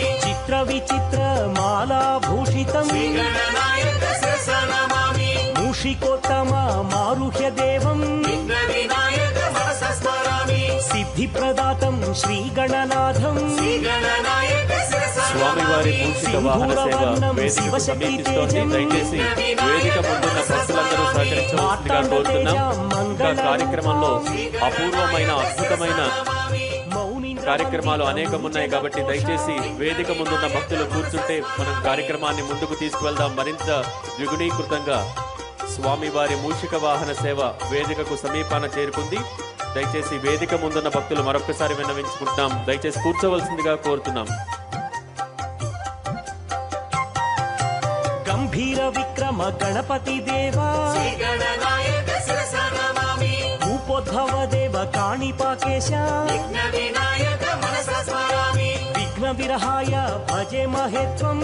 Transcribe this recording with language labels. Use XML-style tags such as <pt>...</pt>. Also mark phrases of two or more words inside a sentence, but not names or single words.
<sa>चित्रविचित्रमालाभूषितं श्रीगणनायक शिरसा नमामि मूषिकोत्तम मारुह्य देवं विघ्नविनायक मनसा स्मरामि सिद्धिप्रदातं श्रीगणनाथं श्रीगणनायक शिरसा</sa> <te>స్వామివారి మూషిక వాహన సేవ వేదికకు సమీపిస్తోంది. దయచేసి వేదిక ముందున్న భక్తులందరూ సహకరించవలసిందిగా కోరుతున్నాం. ఇంకా కార్యక్రమంలో అపూర్వమైన అద్భుతమైన కార్యక్రమాలు అనేకం ఉన్నాయి కాబట్టి దయచేసి వేదిక ముందున్న భక్తులు కూర్చుంటే మనం కార్యక్రమాన్ని ముందుకు తీసుకువెళ్దాం. మరింత ద్విగుణీకృతంగా స్వామివారి మూషిక వాహన సేవ వేదికకు సమీపాన చేరుకుంది. దయచేసి వేదిక ముందున్న భక్తులు మరొకసారి విన్నవించుకుంటున్నాం. దయచేసి కూర్చోవలసిందిగా కోరుతున్నాం.</te> <sa>गंभीर विक्रम गणपति देवा श्रीगणनायक शिरसा नमामि भूपोद्भव देव काणिपाकेश विघ्नविनायक मनसा स्मरामि विघ्न विरहाय भजे महेत्वं</sa>